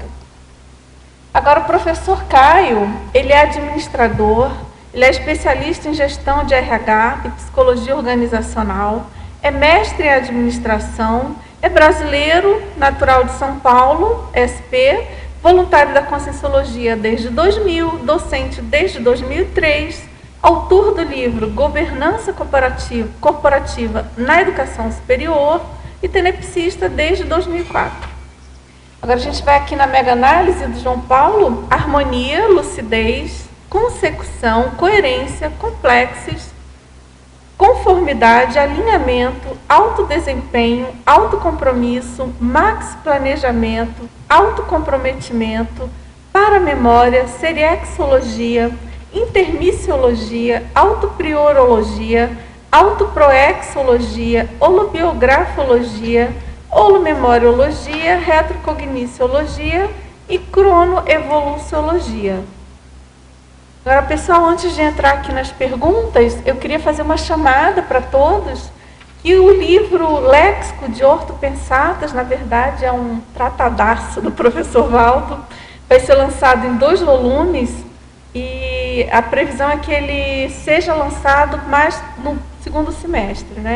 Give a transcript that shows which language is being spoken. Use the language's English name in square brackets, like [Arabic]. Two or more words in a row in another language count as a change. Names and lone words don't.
[Portuguese] Agora, o professor Caio, ele é administrador, ele é especialista em gestão de RH e psicologia organizacional, é mestre em administração, é brasileiro, natural de São Paulo, SP, voluntário da Conscienciologia desde 2000, docente desde 2003, autor do livro Governança Corporativa na Educação Superior e tenepsista desde 2004. Agora a gente vai aqui na mega-análise do João Paulo: harmonia, lucidez, consecução, coerência, complexes, conformidade, alinhamento, autodesempenho, autocompromisso, max-planejamento, autocomprometimento, paramemória, seriexologia, intermissiologia, autopriorologia, autoproexologia, holobiografologia, holomemoriologia, retrocogniciologia e cronoevoluciologia. Agora, pessoal, antes de entrar aqui nas perguntas, eu queria fazer uma chamada para todos, que o livro Léxico de Ortopensatas, na verdade, é um tratadaço do professor Valdo, vai ser lançado em 2 volumes, e a previsão é que ele seja lançado mais no segundo semestre, né?